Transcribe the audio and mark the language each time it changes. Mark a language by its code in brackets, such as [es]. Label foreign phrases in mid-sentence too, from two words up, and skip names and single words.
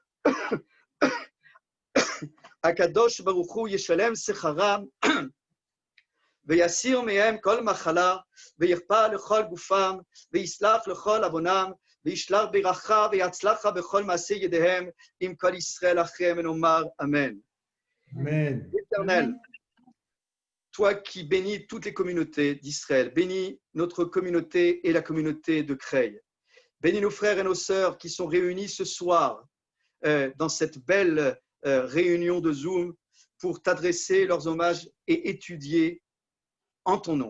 [he] הקדוש ברוך הוא ישלם שכרם, ויסיר מהם כל מחלה, ויכפר לכל גופם, ויסלח לכל עוונם, וישלח ברכה ויצלחה בכל מעשה ידיהם, עם כל ישראל אחריהם, ונאמר אמן. Amen. [fr] Éternel, toi qui bénis toutes les communautés d'Israël, bénis notre communauté et la communauté de Creil. Bénis nos frères et nos sœurs qui sont réunis ce soir dans cette belle réunion de Zoom pour t'adresser leurs hommages et étudier en ton nom.